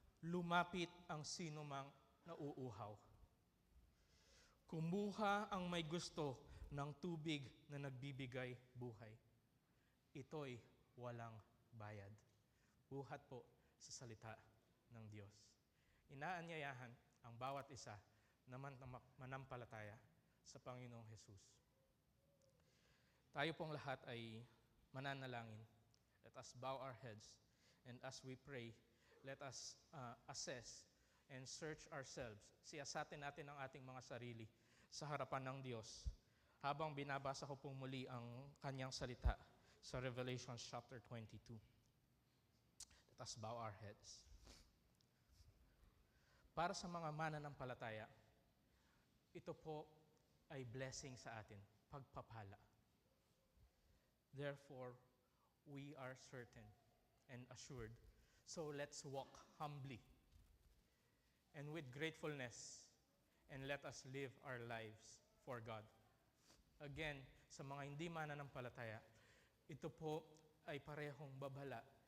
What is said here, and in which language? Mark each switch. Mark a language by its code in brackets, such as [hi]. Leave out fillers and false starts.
[tl] Lumapit ang sinumang nauuhaw. Kumuha ang may gusto ng tubig na nagbibigay buhay. ito'y walang bayad. Buhat po sa salita ng Diyos. Inaanyayahan ang bawat isa na manampalataya sa Panginoong Jesus. Tayo pong lahat ay mananalangin. [en] Let us bow our heads, and as we pray, let us assess and search ourselves. [tl] Siyasatin natin ang ating mga sarili sa harapan ng Diyos habang binabasa ko pong muli ang kanyang salita sa Revelation chapter 22. [en] Let us bow our heads. [tl] Para sa mga mananampalataya, ito po ay blessing sa atin, pagpapala. [en] Therefore, we are certain and assured. So let's walk humbly and with gratefulness, and let us live our lives for God. [tl] Again, sa mga hindi mananampalataya, ito po ay parehong babala.